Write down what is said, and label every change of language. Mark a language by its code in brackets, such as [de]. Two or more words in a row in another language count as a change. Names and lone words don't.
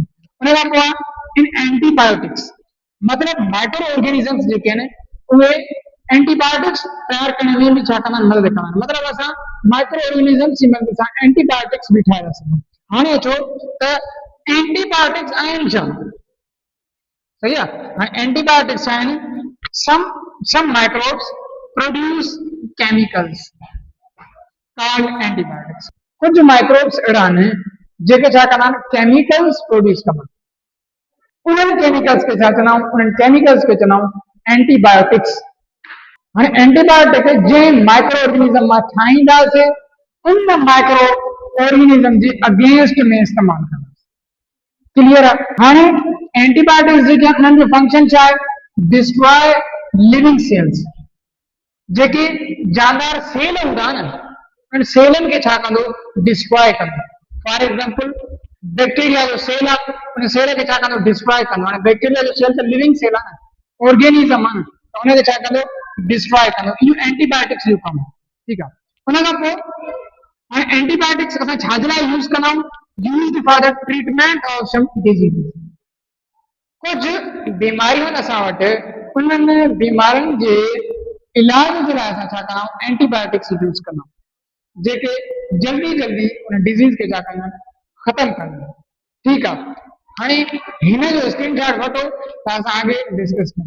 [sd] उन खां पोइ इन एंटीबायोटिक्स, मतलब [en] micro organisms [sd] जेके आहिनि उहे एंटीबायोटिक्स तयार करण में भी छा कंदा आहिनि, मदद कंदा आहिनि। मतलब असां [en] micro organisms [sd] जी मदद सां एंटीबायोटिक्स भी ठाहे था सघूं। हाणे अचो त एंटीबायोटिक्स आहिनि छा, सही आहे। एंटीबायोटिक्स आहिनि [en] some microbes produce chemicals called antibiotics। [sd] कुछ माइक्रोब्स अहिड़ा आहिनि जेके छा कंदा आहिनि, [en] chemicals produce [sd] कंदा आहिनि। उन्हनि केमिकल्स खे छा चवंदा आहियूं, उन्हनि केमिकल्स खे चवंदा आहियूं एंटीबायोटिक्स। हाणे एंटीबायोटिक जंहिं [en] micro organism [sd] मां ठाहींदासीं उन [en] micro organism [sd] जे अगेंस्ट में इस्तेमालु कंदासीं। क्लियर आहे? हाणे एंटीबायोटिक्स जेके उन्हनि जो फंक्शन छा आहे, [en] destroy living cells. [sd] जेके जानदार सेल हूंदा आहिनि उन सेलनि खे छा कंदो, डिस्ट्रॉय कंदो। [en] for example [sd] बैक्टीरिया जो सेल आहे, उन सेल खे छा कंदो, डिस्ट्रॉय कंदो। हाणे बैक्टीरिया जो सेल त [en] living cell [sd] आहे न, ऑर्गेनिज्म आहे न, त उनखे छा कंदो, डिस्ट्रॉय कंदो। इहो एंटीबायोटिक्स जो कमु आहे। ठीकु आहे। उन खां पोइ हाणे एंटीबायोटिक्स असां छा जे लाइ यूज़ कंदा आहियूं, [en] used for the treatment of some disease. [sd] कुछ बीमारियूं आहिनि असां वटि, उन्हनि बीमारियुनि जे इलाज जे लाइ असां छा कंदा आहियूं, एंटीबायोटिक्स यूज़ कंदा आहियूं, जेके जल्दी जल्दी उन डिज़ीज़ खे छा कंदा आहिनि, ख़तमु कंदा आहिनि। ठीकु आहे। हाणे हिन जो स्क्रीनशॉट वठो त असां आगे डिस्कस कयूं।